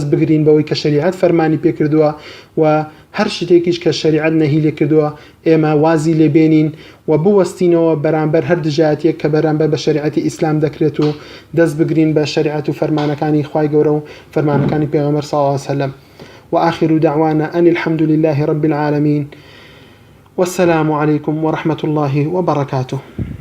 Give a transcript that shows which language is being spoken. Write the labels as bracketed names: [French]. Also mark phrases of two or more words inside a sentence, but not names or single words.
[Central Kurdish] بگرین بەوەی کە شەریعەت فەرمانی پێکردووە و هەر شتێکیش کە شەریعەت نەهی لێ کردووە ئێمە وازی لێبێنین و بوەستینەوە بەرامبەر هەر دژایەتێک کە بەرامبەر بە شەریعەتی ئیسلام دەکرێت و دەست بگرین بە شەریعەت و فەرمانەکانی خوای گەورە و فەرمانەکانی پێغەمبەر [Arabic] صلی الله علیه وسلم وآخر دعوانا أن الحمد لله رب العالمين والسلام عليكم ورحمة الله وبركاته.